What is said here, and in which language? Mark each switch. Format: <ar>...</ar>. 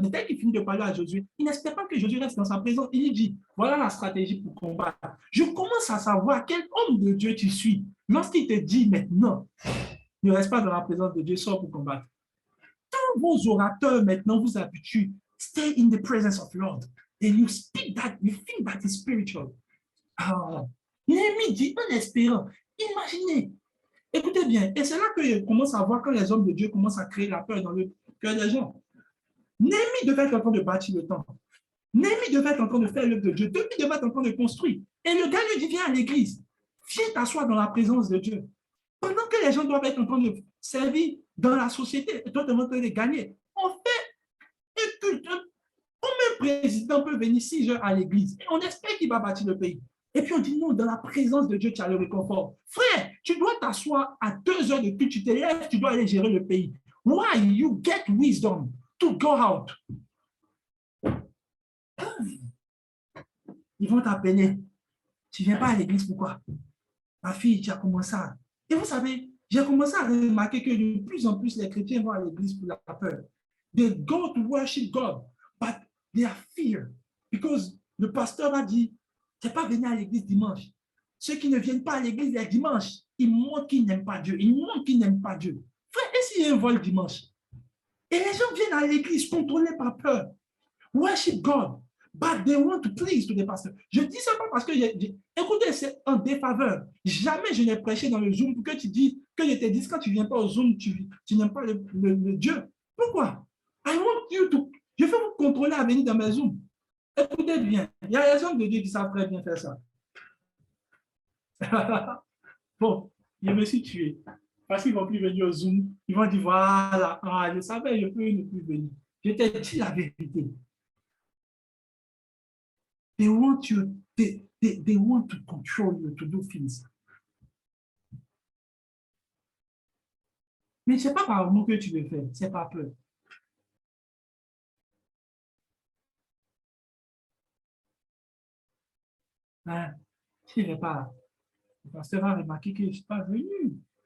<fr>Mais dès qu'il finit de parler à Josué, il n'espère pas que Josué reste dans sa présence. Il lui dit, voilà la stratégie pour combattre. Je commence à savoir quel homme de Dieu tu suis. Lorsqu'il te dit maintenant, ne reste pas dans la présence de Dieu, sors pour combattre. Tous vos orateurs maintenant vous habituent.</fr> <en>Stay in the presence of the Lord. And you speak that, you think that is spiritual. Ah.</en> <fr>Néhémie dit en espérant. Imaginez. Écoutez bien. Et c'est là que je commence à voir quand les hommes de Dieu commencent à créer la peur dans le cœur des gens. Néhémie devait être en train de bâtir le temple. Néhémie devait être en train de faire l'œuvre de Dieu. Néhémie devait être en train de construire. Et le gars lui dit, viens à l'église. Viens t'asseoir dans la présence de Dieu. Pendant que les gens doivent être en train de servir dans la société, toi, tu es en train de gagner. On fait un culte. Comme un président peut venir 6 heures à l'église et on espère qu'il va bâtir le pays. Et puis on dit non, dans la présence de Dieu, tu as le réconfort. Frère, tu dois t'asseoir à 2 heures de culte, tu te lèves, tu dois aller gérer le pays.</fr> <en>Why? You get wisdom to go out.</en> <fr>Ils vont t'appeler. Tu ne viens pas à l'église, pourquoi? Ma fille, tu as commencé à... Et vous savez, j'ai commencé à remarquer que de plus en plus, les chrétiens vont à l'église pour la peur.</fr> <en>They go to worship God, but they are fear. Because</en> <fr>le pasteur a dit, tu n'es pas venu à l'église dimanche. Ceux qui ne viennent pas à l'église les dimanches, ils montrent qu'ils n'aiment pas Dieu. Ils montrent qu'ils n'aiment pas Dieu. Frère, et s'il y a un vol dimanche? Et les gens viennent à l'église contrôlés par peur.</fr> <en>Worship God. But they want to please to the pastor.</en> <fr>Je dis ça pas parce que, écoutez, c'est en défaveur. Jamais je n'ai prêché dans le Zoom pour que tu dises, que je te dise quand tu ne viens pas au Zoom, tu n'aimes pas le Dieu. Pourquoi?</fr> <en>I want you to,</en> <fr>je veux vous contrôler à venir dans mes Zooms. Écoutez bien, il y a des hommes de Dieu qui savent très bien faire ça. Bon, je me suis tué. Parce qu'ils ne vont plus venir au Zoom. Ils vont dire, voilà, je savais, je peux ne plus venir. Je t'ai dit la vérité.</fr> <en>They want you, they want to control you, to do things.</en> <fr>Mais ce n'est pas par amour que tu le fais, c'est pas peur. Hein? Je ne vais pas. Le pasteur va remarquer que je ne suis pas venu.</fr>